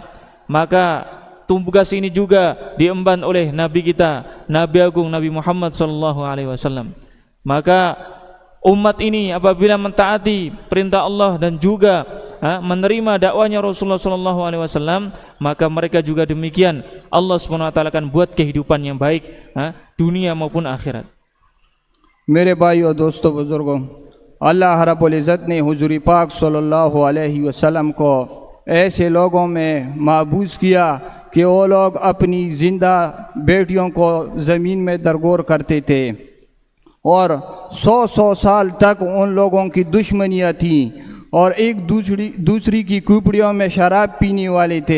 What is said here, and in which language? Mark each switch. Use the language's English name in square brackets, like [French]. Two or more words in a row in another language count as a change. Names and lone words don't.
[Indonesian] Maka tugas ini juga diemban oleh Nabi kita, Nabi Agung Nabi Muhammad [Arabic] صلى الله عليه وسلم. [Indonesian] Maka umat ini apabila mentaati perintah Allah dan juga menerima dakwanya Rasulullah [Arabic] صلى الله عليه وسلم, [Indonesian] maka mereka juga demikian. Allah [Arabic] سبحانه وتعالى [Indonesian] akan buat kehidupan yang baik, dunia maupun akhirat. [Hindi] मेरे भाइयों दोस्तों बुजुर्गों, अल्लाह [Arabic] رب العزة [Hindi] ने हुजूर पाक [Arabic] صلى الله عليه وسلم [Hindi] को ऐसे लोगों में महबूस किया कि वो लोग अपनी ज़िंदा बेटियों को ज़मीन में दरगोर करते थे और 100 साल तक उन लोगों की दुश्मनियाँ थीं और एक दूसरी की कुपड़ियों में शराब पीने वाले थे।